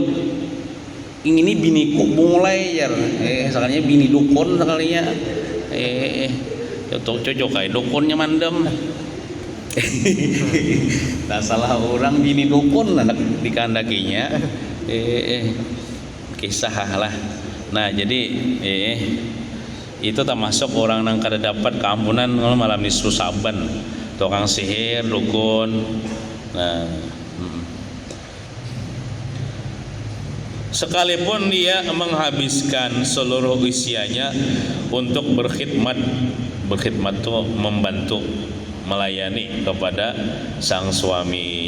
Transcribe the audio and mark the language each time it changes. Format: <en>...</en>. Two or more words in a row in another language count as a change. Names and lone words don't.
<bjn>Ini biniku mulai ya, sekalinya bini dukun sekalinya, cocok kayak dukunnya mandem. Nah salah orang bini dukun anak dikandakinya, kisah lah. Nah jadi itu termasuk orang yang kada dapat keampunan malam nisfu saban, tukang sihir, dukun. Nah sekalipun dia menghabiskan seluruh usianya untuk berkhidmat tuh membantu melayani kepada sang suami.</bjn>